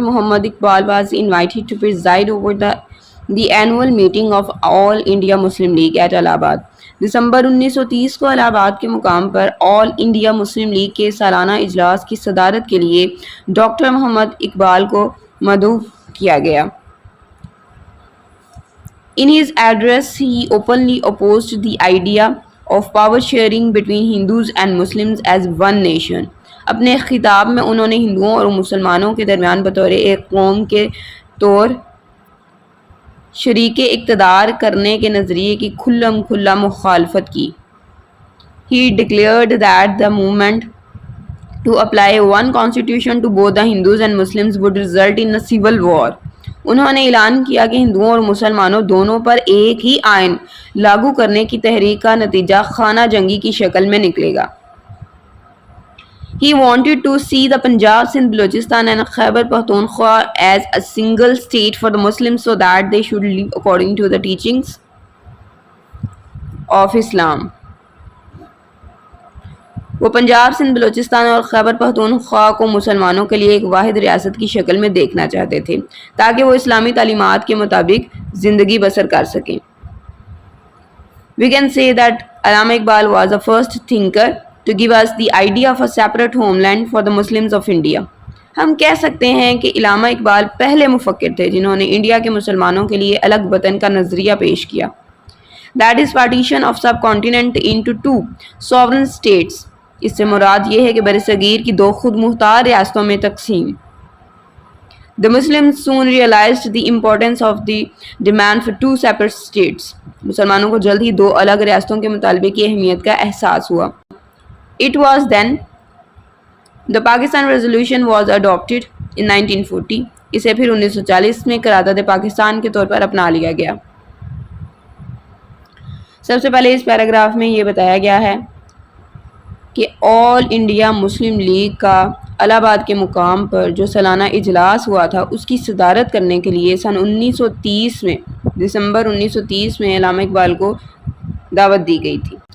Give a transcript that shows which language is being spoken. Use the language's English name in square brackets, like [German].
[English] Muhammad Iqbal was invited to preside over the annual meeting of All India Muslim League at Allahabad. [Urdu] دسمبر 1930 کو الہ آباد کے مقام پر آل India Muslim league کے سالانہ اجلاس کی صدارت کے لیے ڈاکٹر محمد اقبال کو مدعو کیا گیا. [English] In his address, he openly opposed the idea of power sharing between Hindus and Muslims as one nation. [Urdu] اپنے خطاب میں انہوں نے ہندوؤں اور مسلمانوں کے درمیان بطور ایک قوم کے طور شریک اقتدار کرنے کے نظریے کی کھلم کھلا مخالفت کی. [English] He declared that the movement to apply one constitution to both the Hindus and Muslims would result in a civil war. [Urdu] انہوں نے اعلان کیا کہ ہندوؤں اور مسلمانوں دونوں پر ایک ہی آئین لاگو کرنے کی تحریک کا نتیجہ خانہ جنگی کی شکل میں نکلے گا. [English] He wanted to see the Punjab, Sindh, Balochistan and Khyber Pakhtunkhwa as a single state for the Muslims so that they should live according to the teachings of Islam. [Urdu] وہ پنجاب، سندھ، بلوچستان اور خیبر پختونخوا کو مسلمانوں کے لیے ایک واحد ریاست کی شکل میں دیکھنا چاہتے تھے تاکہ وہ اسلامی تعلیمات کے مطابق زندگی بسر کر سکیں. [English] We can say that Allama Iqbal was the first thinker to give us the idea of a separate homeland for the Muslims of India. [Urdu] ہم کہہ سکتے ہیں کہ علامہ اقبال پہلے مفکر تھے جنہوں نے انڈیا کے مسلمانوں کے لیے الگ وطن کا نظریہ پیش کیا. [English] That is partition of subcontinent into two sovereign states. [Urdu] اس سے مراد یہ ہے کہ برصغیر کی دو خود مختار ریاستوں میں تقسیم. [English] The Muslims soon realized the importance of the demand for two separate states. [Urdu] مسلمانوں کو جلد ہی دو الگ ریاستوں کے مطالبے کی اہمیت کا احساس ہوا. [English] It was then the Pakistan Resolution was adopted in 1940. [Urdu] اسے پھر 1940 میں قرارداد پاکستان کے طور پر اپنا لیا گیا. سب سے پہلے اس پیراگراف میں یہ بتایا گیا ہے کہ آل انڈیا مسلم لیگ کا الہ آباد کے مقام پر جو سالانہ اجلاس ہوا تھا اس کی صدارت کرنے کے لیے سن 1930 میں دسمبر 1930 میں علامہ اقبال کو دعوت دی گئی تھی.